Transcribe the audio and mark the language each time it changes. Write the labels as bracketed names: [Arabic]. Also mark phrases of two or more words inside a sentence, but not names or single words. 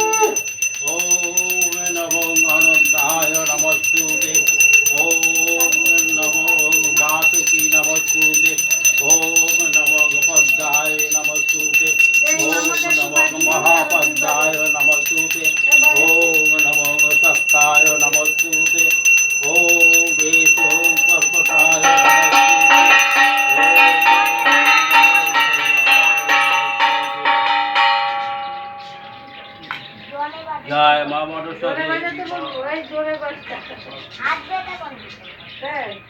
[Sanskrit] ওম নমো অনন্তায় নমস্তুতে ওম নমো বাসুকি নমস্তুতে ওম নমো পদ্মায় নমস্তুতে ওম নমো মহাপদ্মায় নমস্তুতে ওম নমো তক্ষায় নমস্তুতে ওম এষ কর্কটায় [Bangla] জয় মা মনসা জোরে বাজাতে দেবী বলবো, এই জোরে বাজতে। হ্যাঁ।